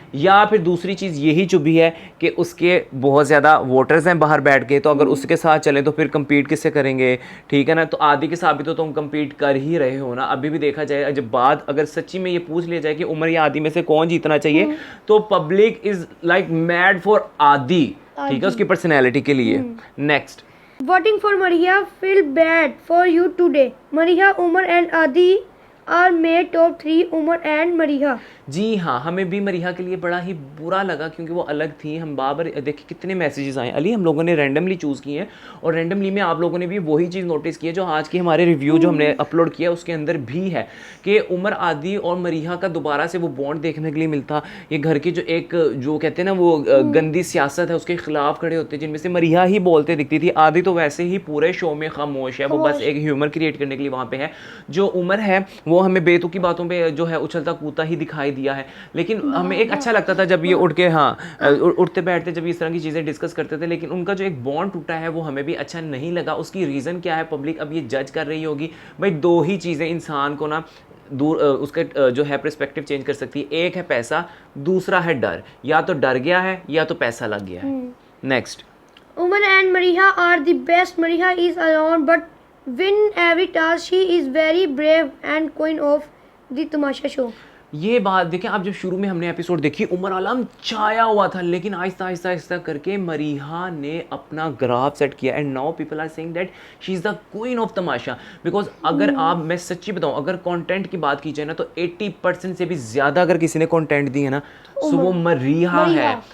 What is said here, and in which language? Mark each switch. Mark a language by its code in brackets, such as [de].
[hi] या फिर दूसरी चीज़ यही चुभी है कि उसके बहुत ज़्यादा वोटर्स हैं बाहर बैठ के, तो अगर उसके साथ चले तो फिर compete किससे करेंगे, ठीक है ना। तो आदि के साथ भी तो तुम compete कर ही रहे हो ना। अभी भी देखा जाए, जब बात अगर सच्ची में ये पूछ लिया जाए कि उमर या आदि में से कौन जीतना चाहिए, तो [en] public is like mad for Adi, [hi] ठीक है, उसकी पर्सनैलिटी के लिए। Next, [en] voting for Mariha feel bad for you today. Mariha, Umar and Adi are made top 3, Umar and Mariha. [hi] जी हाँ, हमें भी मरीहा के लिए बड़ा ही बुरा लगा क्योंकि वो अलग थी। हम बाबर देखिए कितने मैसेजेस आए अली, हम लोगों ने रैंडमली चूज़ किए हैं और रैंडमली में आप लोगों ने भी वही चीज़ नोटिस की है जो आज की हमारे रिव्यू जो हमने अपलोड किया उसके अंदर भी है कि उमर आदि और मरीहा का दोबारा से वो बॉन्ड देखने के लिए मिलता। ये घर की जो एक जो कहते हैं ना वो गंदी सियासत है उसके खिलाफ खड़े होते, जिनमें से मरीहा ही बोलते दिखती थी। आदि तो वैसे ही पूरे शो में खामोश है, वो बस एक ह्यूमर क्रिएट करने के लिए वहाँ पे है। जो उमर है वो हमें बेतुकी बातों पे जो है उछलता कूदता ही दिखाई दिया है, लेकिन हमें एक अच्छा लगता था जब ये उठ के उठते बैठते जब इस तरह की चीज़ें डिस्कस करते थे, लेकिन उनका जो एक बॉन्ड टूटा है वो हमें भी अच्छा नहीं लगा। उसकी रीज़न क्या है पब्लिक अब ये जज कर रही होगी। भाई दो ही चीज़ें इंसान को ना दूर उसके जो है पर्सपेक्टिव चेंज कर सकती है, एक है पैसा, दूसरा है डर। या तो डर गया है या तो पैसा लग गया है। Next, [en] Umar and Mariha are the best. Mariha is alone but win every task. She is very brave and queen of the Tamasha show. [hi] ये बात देखें आप, जब शुरू में हमने एपिसोड देखी उमर आलम छाया हुआ था, लेकिन आहिस्ता आहिस्ता आहिस्ता करके मरीहा ने अपना ग्राफ सेट किया [en] And now people are saying that she is the queen of tamasha. [hi] Because अगर आप, मैं सच्ची बताऊं, अगर कंटेंट की बात की जाए ना तो 80% से भी ज़्यादा अगर किसी ने कंटेंट दी है ना तो वो मरीहा है।